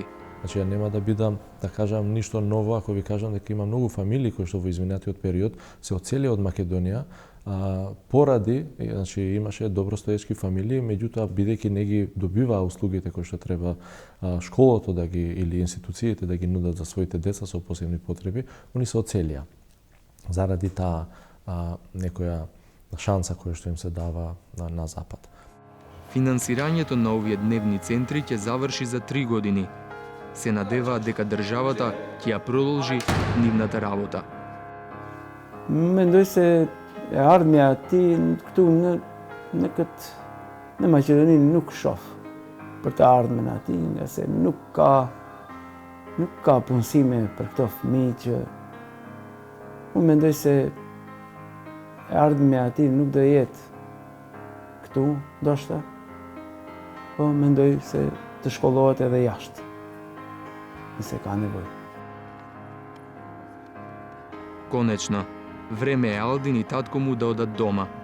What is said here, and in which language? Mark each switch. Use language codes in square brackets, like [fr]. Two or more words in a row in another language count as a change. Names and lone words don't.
[mk] Значи, ја нема да бидам, да кажам, ништо ново, ако ви кажам дека има многу фамилии кои што во изминатиот период се оцелија од Македонија, поради, значи имаше добростоечки фамилии, меѓутоа бидејќи не ги добиваа услугите кои што треба школото да ги или институциите да ги нудат за своите деца со посебни потреби, они се оцелија заради таа некоја шанса која што им се дава на запад. Финансирањето на овие дневни центри ќе заврши за 3 години. Се надеваат дека државата ќе ја продолжи нивната работа. [sq] Mendoj se e ardhmja e tij këtu në në Maqedoni nuk shoh për të ardhmen e tij, nga se nuk ka punësime për këto fëmijë që unë mendoj se e ardhmja e tij nuk do jetë këtu, ndoshta, po mendoj se të shkollohet edhe jashtë, nëse ka nevojë. [mk] Конечно, време е Алдин и татко му да одат дома.